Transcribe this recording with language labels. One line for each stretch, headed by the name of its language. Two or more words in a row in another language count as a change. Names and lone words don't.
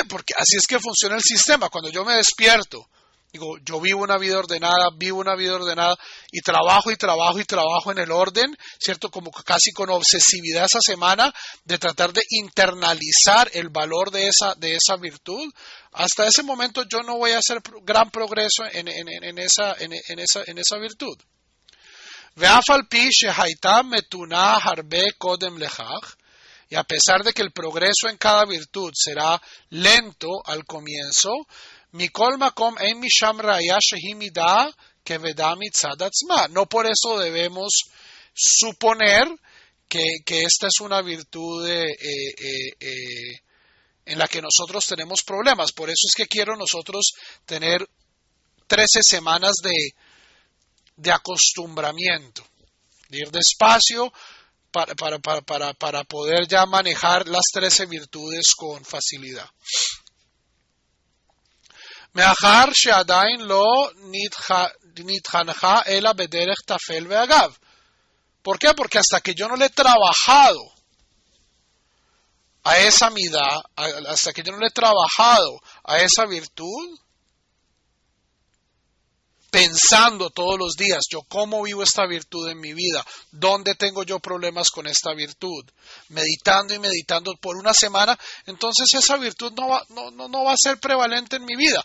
Spanish: Porque así es que funciona el sistema. Cuando yo me despierto, digo, yo vivo una vida ordenada y trabajo en el orden, ¿cierto? Como casi con obsesividad esa semana de tratar de internalizar el valor de esa virtud. Hasta ese momento yo no voy a hacer gran progreso en esa virtud.
Hebrew: ואף על פי שהייתה מתונה הרבה קודם לכך.
Spanish: Y a pesar de que el progreso en cada virtud será lento al comienzo,
Hebrew: מכל מקום אין משם ראיה שהיא מידה כבדה מצד עצמה.
Spanish: No por eso debemos suponer que esta es una virtud en la que nosotros tenemos problemas. Por eso es que quiero nosotros tener 13 semanas de acostumbramiento, de ir despacio para poder ya manejar las 13 virtudes con facilidad.
Hebrew: מאחר שעדיין לא נתחנכה אלא בדרך טפל ואגב.
Spanish: ¿Por qué? Porque hasta que yo no le he trabajado a esa midá, hasta que yo no le he trabajado a esa virtud, pensando todos los días, yo cómo vivo esta virtud en mi vida, dónde tengo yo problemas con esta virtud, meditando y meditando por una semana, entonces esa virtud no va a ser prevalente en mi vida.